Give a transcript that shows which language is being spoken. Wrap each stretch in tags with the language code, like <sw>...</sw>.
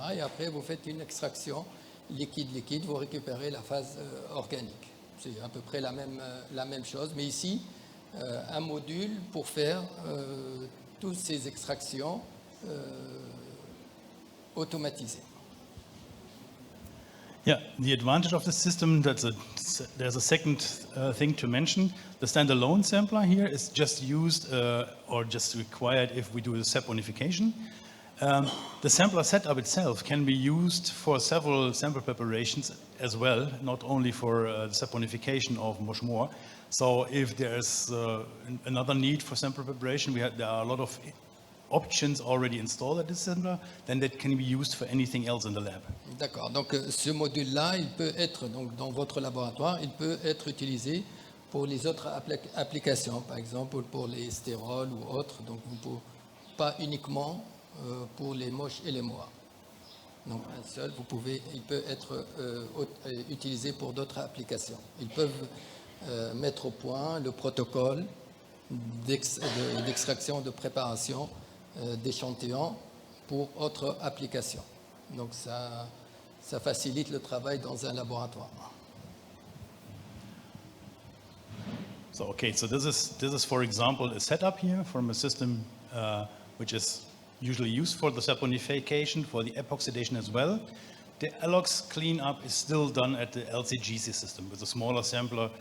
<fr>Et après, vous faites une extraction liquide-liquide, vous récupérez la phase organique. C'est à peu près la même chose, mais ici, un module pour faire toutes ces extractions automatisées.</fr> <en>Yeah, the advantage of the system, there's a second thing to mention. The standalone sampler here is just used or just required if we do the saponification. The sampler setup itself can be used for several sample preparations as well, not only for the saponification of MOSH. So if there's another need for sample preparation, there are a lot of options already installed at this sampler, then that can be used for anything else in the lab.</en> <fr>D'accord. Donc ce module-là, il peut être donc dans votre laboratoire, il peut être utilisé pour les autres applications, par exemple pour les stérols ou autres. Donc pas uniquement pour les MOSH et les MOAH. Donc un seul, il peut être utilisé pour d'autres applications. Ils peuvent mettre au point le protocole d'extraction, de préparation d'échantillons pour autres applications. Donc ça facilite le travail dans un laboratoire.</fr> <en>So okay, so this is for example a setup here from a system which is usually used for the saponification, for the epoxidation as well. The allox cleanup is still done at the LCGC system with a smaller sampler.</en>